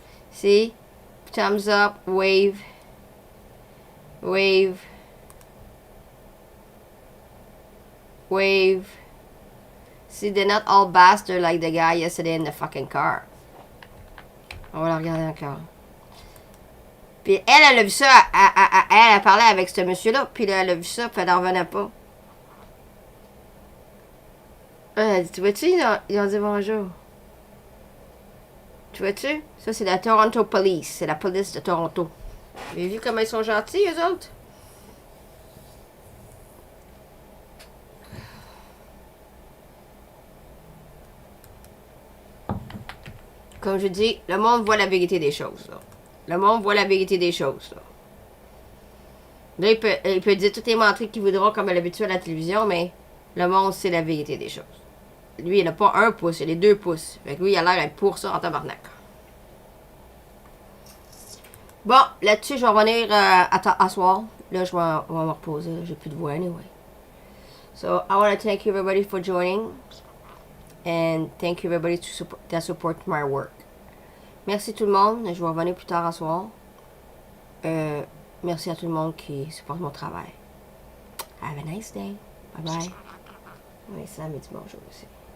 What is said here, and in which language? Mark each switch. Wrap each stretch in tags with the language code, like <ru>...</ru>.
<en>See? Thumbs up, wave, wave, wave. See, they're not all bastards like the guy yesterday in the fucking car.</en> <fr>On va la regarder encore. Puis elle a vu ça, elle a parlé avec ce monsieur-là, puis là, elle a vu ça, puis elle n'en revenait pas. Elle a dit, tu vois-tu, ils ont dit bonjour. Tu vois-tu? Ça, c'est la Toronto Police. C'est la police de Toronto. Vous avez vu comment ils sont gentils, eux autres? Comme je dis, le monde voit la vérité des choses, là. Le monde voit la vérité des choses, là. Là, il peut dire toutes les menteries qu'il voudra comme à l'habitude à la télévision, mais le monde sait la vérité des choses. Lui, il n'a pas 1 pouce, il a 2 pouces. Fait que lui, il a l'air d'être pour ça en tabarnak. Bon, là-dessus, je vais revenir à soir. Là, je vais me reposer. J'ai plus de voix anyway.</fr> <en>So, I want to thank you everybody for joining. And thank you everybody that support my work.</en> <fr>Merci tout le monde. Je vais revenir plus tard à soir. Merci à tout le monde qui supporte mon travail.</fr> <en>Have a nice day. Bye bye.</en> <fr>Oui, ça me dit bonjour aussi.</fr>